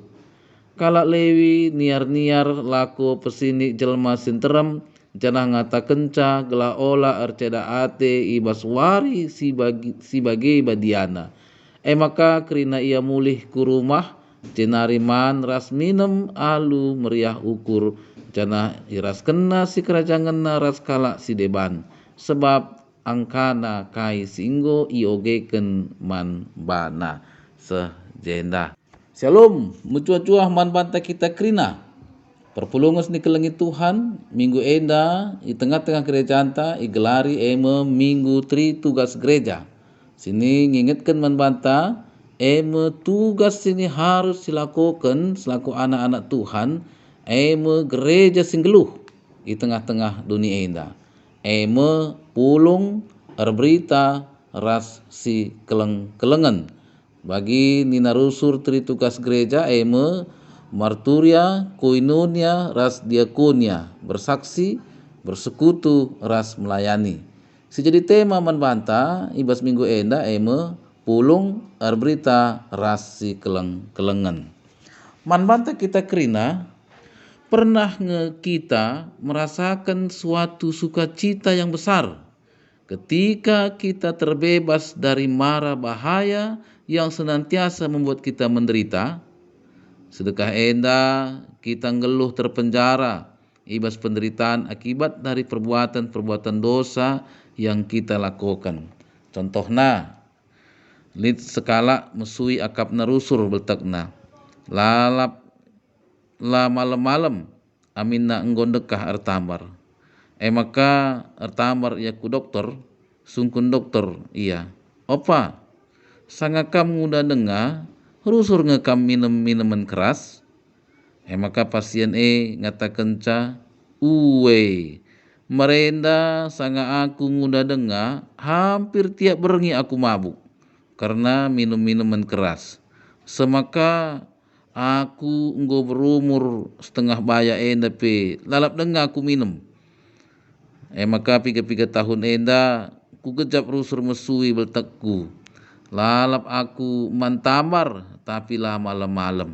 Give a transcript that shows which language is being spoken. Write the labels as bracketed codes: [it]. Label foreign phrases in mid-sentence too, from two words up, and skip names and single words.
[btx] Kalak Lewi niar-niar laku pesini jelma sinterem janah ngata kenca gela ola erceda ate ibas wari si bagi badiana maka krina ia mulih ku rumah jenari man ras minem alu meriah ukur janah iras kena si kerajangan ras kalak si deban sebab angkana kai singgo iogeken man bana sejenda. Shalom, mucua-cua man banta kita krina. Perpulungus ni kelengi Tuhan, minggu enda di tengah-tengah gereja anta igelari minggu tri tugas gereja. Sini ngingetkan man banta tugas sini [id] harus dilakukan selaku [btx] anak-anak Tuhan gereja singgeluh di tengah-tengah dunia enda. Pulung erberita ras si kelengan bagi nina rusur tri tugas gereja marturia koinonia ras diakonia [id] bersaksi bersekutu [btx] ras melayani. Sejadi tema manbanta ibas minggu enda pulung erberita ras si kelengan. Manbanta kita kerina [id] pernah kita merasakan suatu sukacita yang besar ketika kita terbebas dari mara bahaya yang senantiasa membuat kita menderita. [btx] Sedekah enda kita ngeluh terpenjara ibas penderitaan [id] akibat dari perbuatan-perbuatan dosa yang kita lakukan. Contohnya, [btx] lid sekala mesui akap narusur beltekna. Lalap la malam-malam amin na enggondekah ertamar. Maka ertamar ia ku dokter, sungkun dokter iya. Opa, sangakam nguda denga, rusur ngekam minuman keras. Maka pasien ngatakan ca, uwe, merenda sanga aku nguda denga, hampir tiap berengi aku mabuk [id] karena minum minuman keras. [btx] Semaka aku enggo berumur setengah baya enda pe lalap denga aku minum. Maka 3 tahun enda ku gejap rusur mesui beltekku. Lalap aku mantamar tapi lama malam.